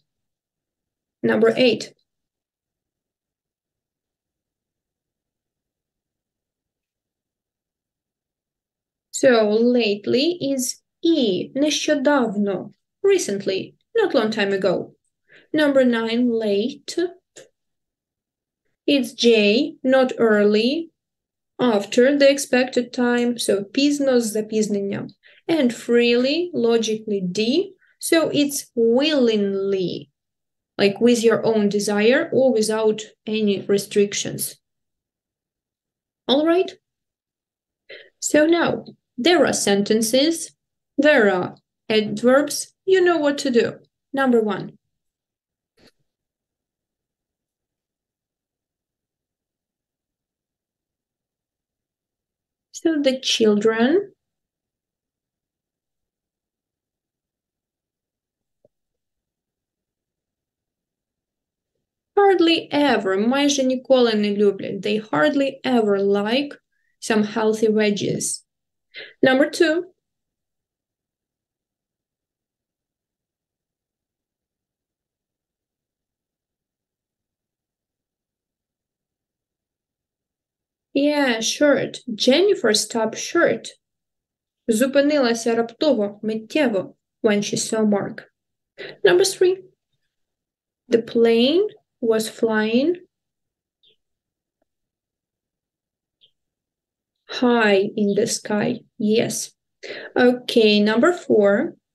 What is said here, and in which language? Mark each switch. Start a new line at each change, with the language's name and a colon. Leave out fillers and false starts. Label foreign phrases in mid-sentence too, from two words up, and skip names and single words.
English: Number 8. So, lately is E. Нещодавно. Recently. Not long time ago. Number 9, late. It's J. Not early. After the expected time. So,
Ukrainian: пізно з запізненням.
English: And freely, logically D. So, it's willingly. Like with your own desire or without any restrictions. All right? So now, there are sentences, there are adverbs, you know what to do. Number 1. So the children hardly ever,
Ukrainian: майже ніколи не люблять.
English: They hardly ever like some healthy veggies. Number 2. Yeah, short. Jennifer stopped short.
Ukrainian: Зупинилася раптово, миттєво,
English: when she saw Mark. Number 3. The plane was flying high in the sky. Yes. Okay, number 4.